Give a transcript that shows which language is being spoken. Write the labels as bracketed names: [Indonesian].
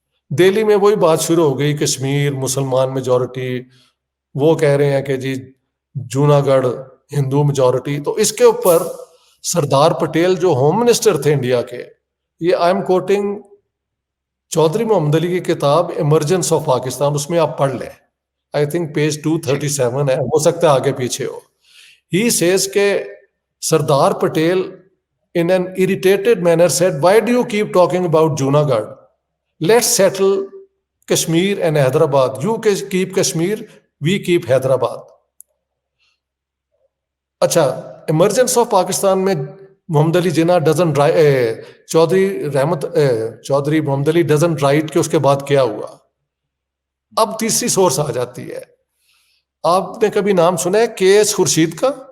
[Urdu] دہلی میں وہی بات شروع ہو گئی, کشمیر مسلمان میجورٹی, وہ کہہ رہے ہیں کہ جی جوناگڑھ ہندو میجورٹی. تو اس کے اوپر سردار پٹیل جو ہوم منسٹر تھے انڈیا کے, یہ [English] I am quoting [Urdu] چودھری محمد علی کی کتاب ایمرجنس آف پاکستان, اس میں آپ پڑھ لیں, [English] I think [Urdu] پیج 237 ہے, ہو سکتا ہے آگے پیچھے ہو. ہی سیز کہ Sardar Patel [English] in an irritated manner said, why do you keep talking about Junagadh? Let's settle Kashmir and Hyderabad. You keep Kashmir, we keep Hyderabad. [Urdu] اچھا, ایمرجنس آف پاکستان میں محمد علی جناح چودھری محمد علی [English] doesn't write [Urdu] کہ اس کے بعد کیا ہوا. اب تیسری سورس آ جاتی ہے. آپ نے کبھی نام سنا ہے کے ایس خورشید کا؟